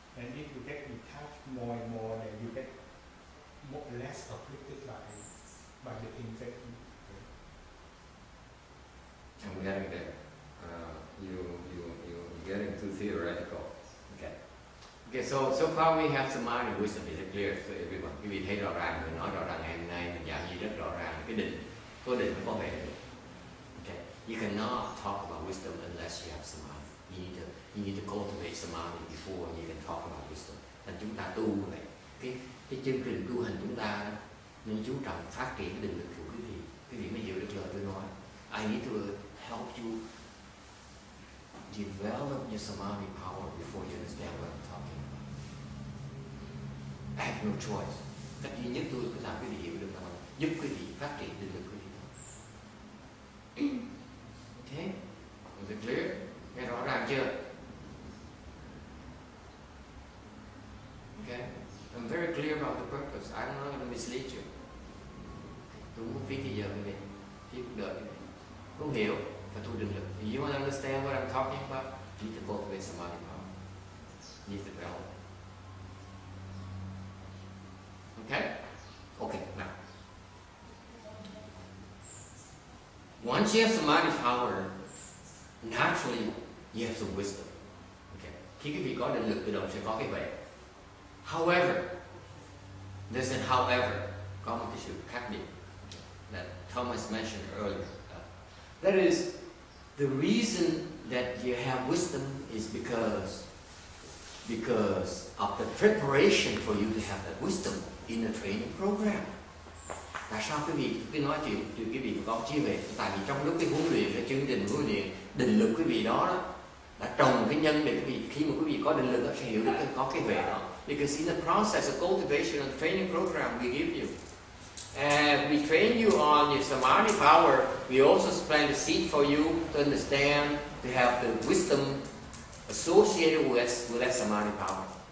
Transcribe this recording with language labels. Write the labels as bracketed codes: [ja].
[en] And if you get detached more and more, then you get less afflicted by the things that you do. I'm getting there. You're getting too theoretical. Okay, so far we have samadhi and wisdom. Is it clear to everyone? [vi] Quý vị thấy rõ ràng, mình nói rõ ràng ngày hôm nay mình giảng gì rất rõ ràng. Cái định, có định có về được. [en] Okay, you cannot talk about wisdom unless you have samadhi. You need to cultivate samadhi before you can talk about wisdom. [vi] Thành chúng ta tu vậy. Cái chương trình tu hành chúng ta nên chú trọng phát triển cái định lực của quý vị. Quý vị mới hiểu được lời tôi nói. [en] I need to help you develop your samadhi power before you understand what I'm talking about. I have no choice. [vi] Cách duy nhất tôi có làm quý vị hiểu được là giúp quý vị phát triển định lực quý vị thôi. [en] Okay? Was it clear? [vi] Nghe rõ ràng chưa? [en] Okay? I'm very clear about the purpose. I'm not going to mislead you. [vi] Tôi muốn phí thời giờ quý vị, phí cuộc đời quý vị. Không hiểu, phải tu định lực. [en] You want to understand what I'm talking about? You need to cultivate samadhi power. You need to develop. Okay? Okay, now. Once you have samadhi power, naturally you have some wisdom. Okay. [vi] Khi quý vị có định lực tự động sẽ có cái vậy. [en] However, there's an however, [vi] có một cái sự khác biệt [en] that Thomas mentioned earlier. That is, the reason that you have wisdom is because of the preparation for you to have that wisdom in a training program. [vi] Tại sao quý vị cứ nói chuyện quý vị có trí huệ? Tại vì trong lúc cái huấn luyện, cái chương trình huấn luyện, định lực quý vị đó đã trồng cái nhân để quý vị, khi mà quý vị có định lực đó, sẽ hiểu được có cái huệ đó. [en] Because in the process of cultivation and training program we give you, and we train you on your samadhi power, we also plant the seed for you to understand, to have the wisdom associated with that samadhi power.